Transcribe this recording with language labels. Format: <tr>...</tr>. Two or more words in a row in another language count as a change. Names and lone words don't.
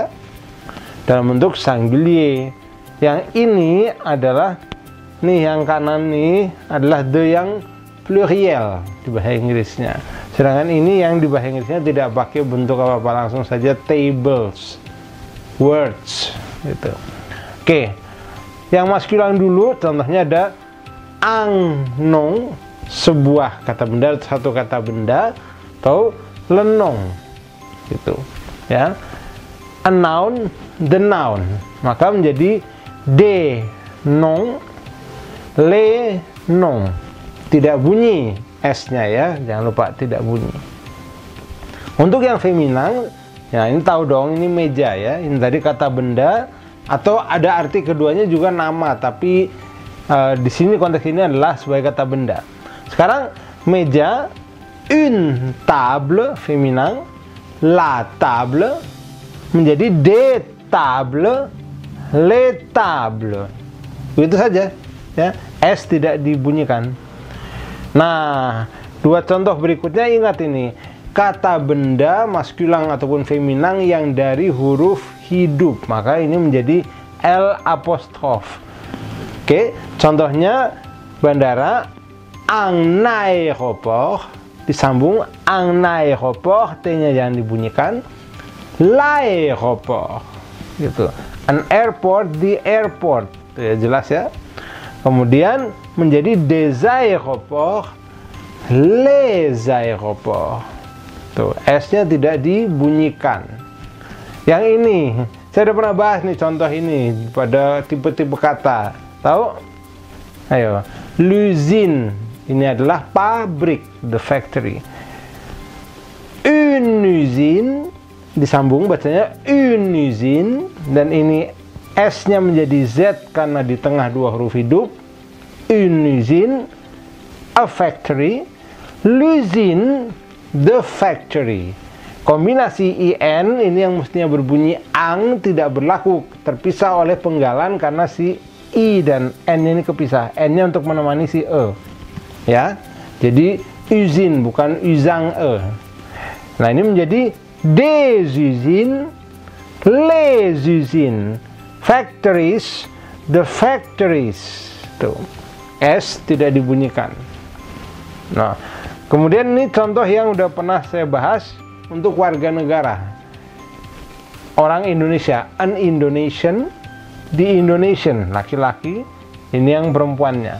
<id>Dalam bentuk singulier. Yang ini adalah nih, yang kanan nih adalah the yang pluriel di bahasa Inggrisnya. Sedangkan ini yang di bahasa Inggrisnya tidak pakai bentuk apa-apa, langsung saja</id> <en>tables, words,</en> <id>gitu. Oke, yang maskulan dulu, contohnya ada</id> <fr>un nom,</fr> <id>sebuah kata benda, satu kata benda, atau</id> <fr>le nom,</fr> <id>gitu. Ya,</id> <en>a noun, the noun,</en> <id>maka menjadi</id> <fr>des noms, les noms.</fr> <id>Tidak bunyi S-nya ya, jangan lupa tidak bunyi. Untuk yang feminang, ya ini tahu dong, ini meja ya. Ini tadi kata benda atau ada arti keduanya juga nama, tapi di sini konteks ini adalah sebagai kata benda. Sekarang meja,</id> <fr>une table feminang, la table menjadi des tables, les tables.</fr> <id>Begitu saja ya, S tidak dibunyikan. Nah, dua contoh berikutnya, ingat ini kata benda maskulang ataupun feminang yang dari huruf hidup, maka ini menjadi L apostrof. Oke, contohnya bandara,</id> <fr>un aéroport, disambung un aéroport,</fr> <id>T-nya jangan dibunyikan, l'aéroport, gitu.</id> <en>An airport, the airport,</en> <id>ya, jelas ya. Kemudian menjadi</id> <fr>des aéroports, les aéroports.</fr> <id>Tuh, S-nya tidak dibunyikan. Yang ini, saya udah pernah bahas nih contoh ini pada tipe-tipe kata. Tahu? Ayo, l'usine. Ini adalah pabrik,</id> <en>the factory.</en> <fr>Une usine,</fr> <id>disambung bacanya</id> <fr>une usine,</fr> <id>dan ini S-nya menjadi Z karena di tengah dua huruf hidup. Une usine,</id> <en>a factory,</en> <id>l'usine,</id> <en>the factory.</en> <id>Kombinasi IN ini yang mestinya berbunyi ang tidak berlaku, terpisah oleh penggalan karena si I dan N ini kepisah. N-nya untuk menemani si E. Ya. Jadi usine bukan usang E. Nah, ini menjadi</id> <fr>des usines, les usines,</fr> <en>factories, the factories.</en> <id>Tuh, S tidak dibunyikan. Nah, kemudian ini contoh yang udah pernah saya bahas untuk warga negara. Orang Indonesia,</id> <en>an Indonesian, the Indonesian,</en> <id>laki-laki, ini yang perempuannya.</id>